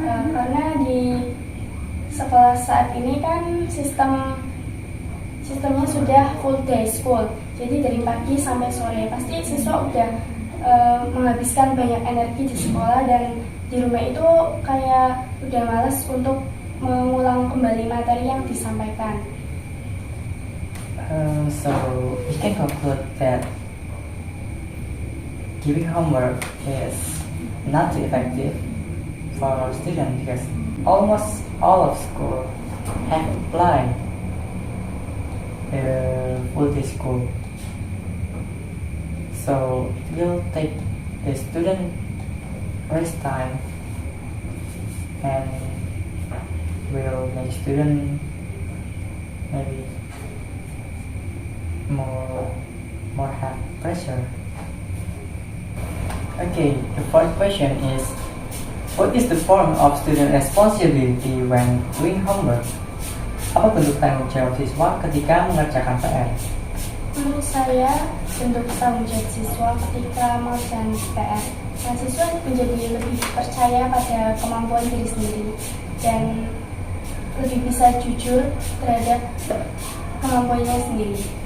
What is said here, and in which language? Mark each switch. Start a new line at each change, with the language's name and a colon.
Indonesian: Karena di sekolah saat ini kan sistemnya sudah full day school. Jadi dari pagi sampai sore pasti siswa udah menghabiskan banyak energi di sekolah dan di rumah itu kayak udah malas untuk mengulang kembali materi yang disampaikan.
English: So we can conclude that giving homework is not effective for students because almost all of school have applied full day school. So it will take the student rest time and will make student maybe more have pressure. Okay, the fourth question is, what is the form of student responsibility when doing homework?
Indonesian: Apa bentuk tanggung jawab siswa ketika mengerjakan PR? Menurut saya, bentuk tanggung jawab siswa ketika mengerjakan PR, siswa menjadi lebih percaya pada kemampuan diri sendiri dan lebih bisa jujur terhadap kemampuannya sendiri.